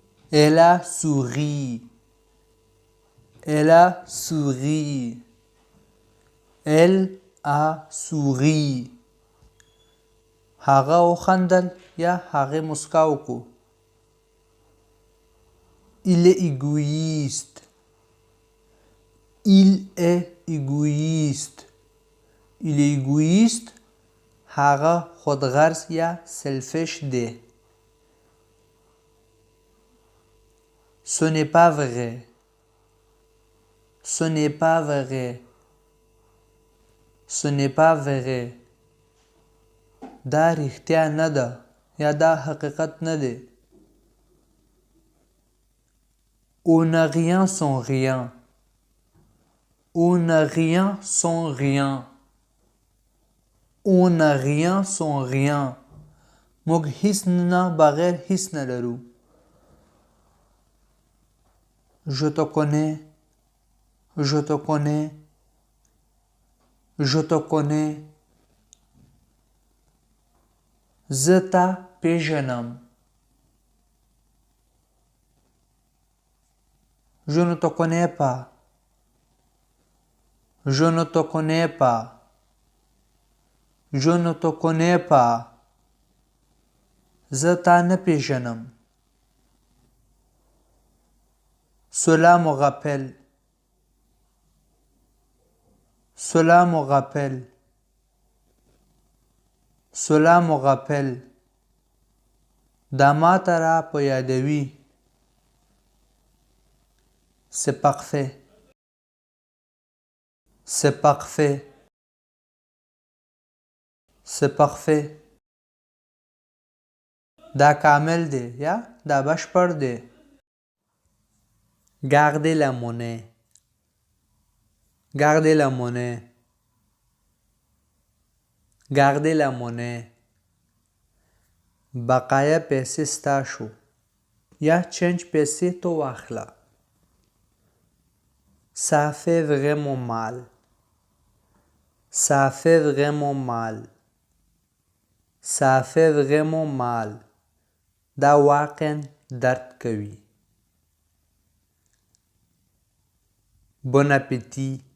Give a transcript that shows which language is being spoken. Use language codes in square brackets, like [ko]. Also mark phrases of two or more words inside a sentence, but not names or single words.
[fr] Elle a souri. Elle a souri. Elle a souri. [ps] هغه وخندل یا هغه مسکا وکړو. [fr] Il est égoïste. Il est égoïste. Il est égoïste. [ps] هغه خودغرض یا selfish دی. [fr] Ce n'est pas vrai. Ce n'est pas vrai. Ce n'est pas vrai. [ps] دا رښتیا نه ده یا دا حقیقت نه دی. [fr] On n'a rien sans rien. On n'a rien sans rien. On n'a rien sans rien. [ps] موږ هیڅ نه بغیر هیڅ نه لرو. [fr] Je te connais. Je te connais. Je te connais. [ps] زه تا پیژنم. [fr] Je ne te connais pas. Je ne te connais pas. Je ne te connais pas. [ps] زه تا نه پیژنم. [fr] Cela me rappelle. Cela me rappelle. Cela me rappelle. [ps] دا ماته را په یادوي. [fr] C'est parfait. C'est parfait. C'est parfait. [ps] دا کامل دی یا دا بشپړ دی. [fr] Gardez la monnaie. Gardez la monnaie. Gardez la monnaie. [ps] بقایا پیسې ستا شو یا چینج پیسې تو واخله. [fr] Ça fait vraiment mal. Ça fait vraiment mal. Ça fait vraiment mal. [ps] دا واقعا درد کوي. [fr] Bon appétit.